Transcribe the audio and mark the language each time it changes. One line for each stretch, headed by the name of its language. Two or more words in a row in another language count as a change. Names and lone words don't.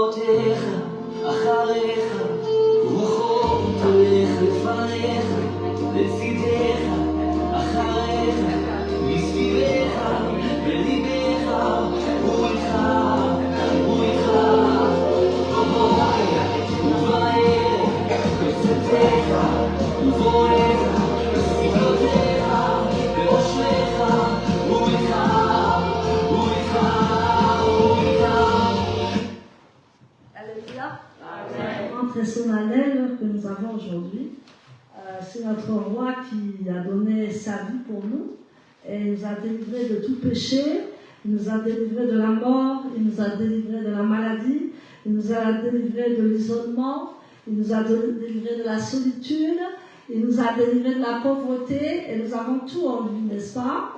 Hebrew: לצידך, אחריך, רוחות הולך לפניך, לצידך, אחריך, מסביבך, בליבך, הוא איתך, הוא איתך, בבוקר ובערב, בצאתך ובואך, בסבלותיך, באושרך, הוא איתך, הוא איתך, הוא איתך.
French: Alléluia. Très solennel que nous avons aujourd'hui. C'est notre roi qui a donné sa vie pour nous et il nous a délivrés de tout péché, il nous a délivrés de la mort, il nous a délivrés de la maladie, il nous a délivrés de l'isolement, il nous a délivrés de la solitude, il nous a délivrés de la pauvreté et nous avons tout en lui, n'est-ce pas?